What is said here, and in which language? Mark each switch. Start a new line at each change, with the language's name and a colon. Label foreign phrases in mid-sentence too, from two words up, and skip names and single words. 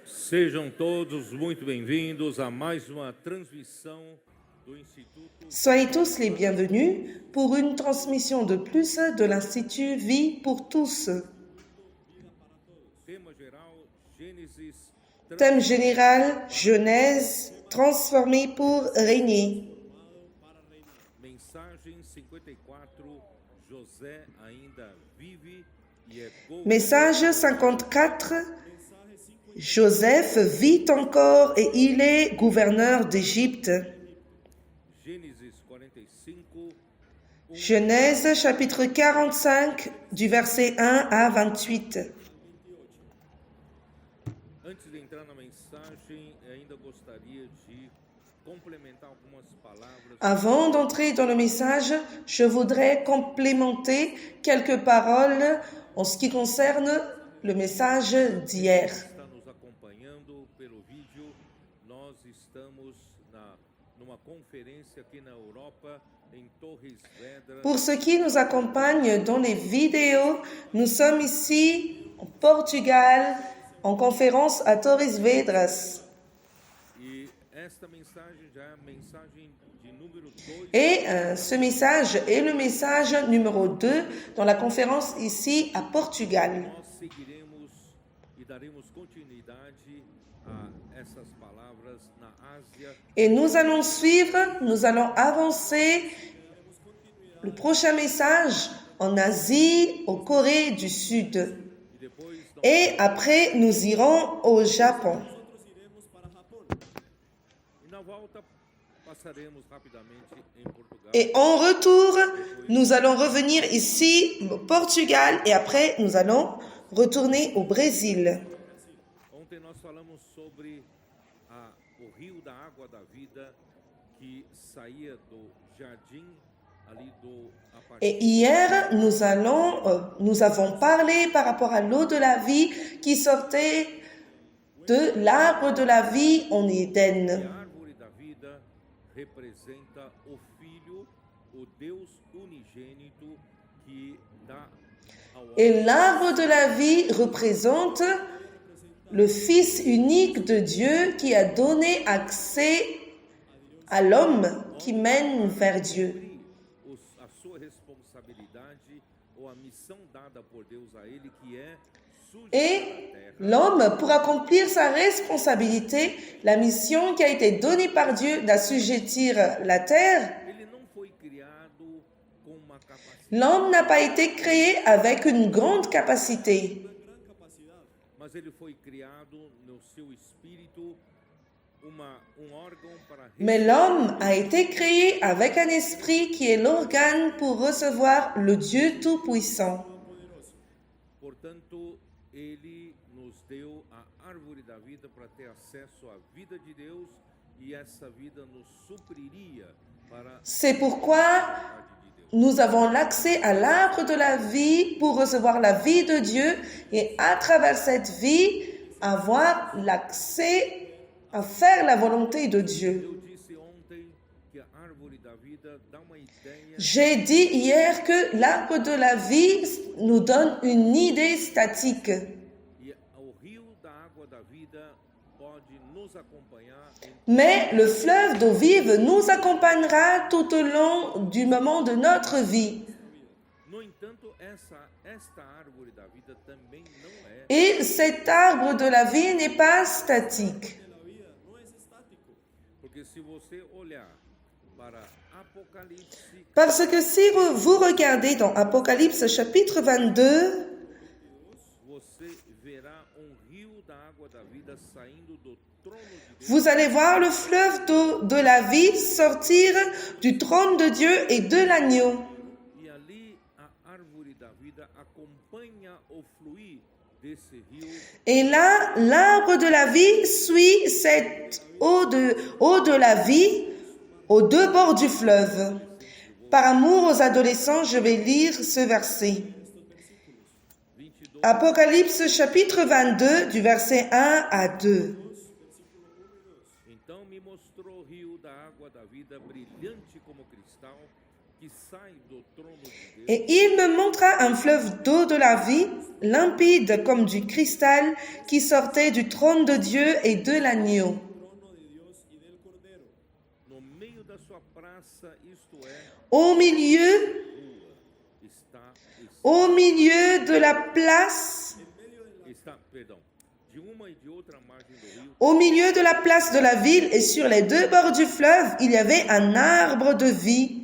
Portuguese: Sejam todos muito bem-vindos a mais uma transmissão do Instituto.
French: Soyez tous les bienvenus pour une transmission de plus de l'Institut Vie pour tous.
Portuguese: Tema geral, Gênesis,
French: Thème général, Genèse, transformée pour régner.
Portuguese: mensagem 54, José ainda vive e é
French: Message 54, Joseph vit encore et il est gouverneur d'Égypte.
Portuguese: Gênesis 45,
French: Genèse chapitre 45 du verset 1 à 28.
Portuguese: Antes de entrar na mensagem, ainda gostaria de complementar algumas palavras.
French: Avant d'entrer dans le message, je voudrais complémenter quelques paroles en ce qui concerne le message d'hier.
Portuguese: Está nos acompanhando pelo vídeo. Nós estamos numa conferência aqui na Europa, em Torres Vedras.
French: Pour ceux qui nous accompagnent dans les vidéos, nous sommes ici au Portugal en conférence à Torres Vedras.
Portuguese: E esta mensagem já é a mensagem de número 2.
French: Et ce message est le message numéro 2 dans la conférence ici à Portugal.
Portuguese: Nós seguiremos e daremos continuidade a essas palavras na Ásia.
French: Et nous allons suivre, nous allons avancer le prochain message en Asie, au Corée du Sud.
Portuguese: E depois
French: Et après, nous irons au Japon.
Portuguese: e na volta passaremos rapidamente em Portugal.
French: Et en retour, nous allons revenir ici au Portugal et après, nous allons retourner au Brésil.
Portuguese: Ontem nós falamos sobre o rio da água da vida que saía do jardim ali do
French: Et hier, nous avons parlé par rapport à l'eau de la vie qui sortait de l'arbre de la vie en Éden.
Portuguese: A árvore da vida representa o Filho, o Deus unigênito que dá ao homem
French: Et l'arbre de la vie représente le Fils unique de Dieu qui a donné accès à l'homme qui mène vers Dieu.
Portuguese: a sua responsabilidade ou a missão dada por Deus a ele, que é
French: Et
Portuguese: sujeitar a terra.
French: l'homme, pour accomplir sa responsabilité, la mission qui a été donnée par Dieu d'assujettir la terre,
Portuguese: Ele não foi criado com uma capacidade,
French: l'homme n'a pas été créé avec une grande capacité,
Portuguese: mas ele foi criado no seu espírito um órgão para
French: mais l'homme a été créé avec un esprit qui est l'organe pour recevoir le Dieu Tout-Puissant.
Portuguese: Portanto, ele nos deu a árvore da vida para ter acesso à vida de Deus, e essa vida nos supriria para
French: C'est pourquoi
Portuguese: a vontade de Deus.
French: nous avons l'accès à l'arbre de la vie pour recevoir la vie de Dieu et à travers cette vie, avoir l'accès à faire la volonté de Dieu.
Portuguese: Eu disse ontem que a árvore da vida dá uma ideia
French: J'ai dit hier que l'arbre de la vie nous donne une idée statique.
Portuguese: e o rio da água da vida pode nos acompanhar em
French: Mais le fleuve d'eau vive nous accompagnera tout au long du moment de notre vie.
Portuguese: No entanto, esta árvore da vida também não é,
French: Et cet arbre de la vie n'est pas statique.
Portuguese: porque se você olhar para Apocalipse,
French: Parce que si vous regardez dans Apocalypse chapitre 22,
Portuguese: você verá rio da água da vida saindo do trono de Deus
French: vous allez voir le fleuve d'eau de la vie sortir du trône de Dieu et de l'agneau.
Portuguese: e ali a árvore da vida acompanha o fluir desse rio
French: Et là, l'arbre de la vie suit cette eau de la vie aux deux bords du fleuve. Par amour aux adolescents, je vais lire ce verset. 22. Apocalypse chapitre 22 du verset 1 à 2.
Portuguese: Então me mostrou o rio da água da vida brilhante como cristal, que sai do trono de Deus,
French: Et il me montra un fleuve d'eau de la vie, limpide comme du cristal, qui sortait du trône de Dieu et de l'agneau.
Spanish: trono de Dios y del Cordero.
Portuguese: no meio da sua praça, isto é,
French: Au milieu,
Portuguese: rua,
French: au milieu de la place,
Portuguese: perdão, de uma e de outra margem do rio,
French: au milieu de la place de la ville et sur les deux bords du fleuve, il y avait un arbre de vie.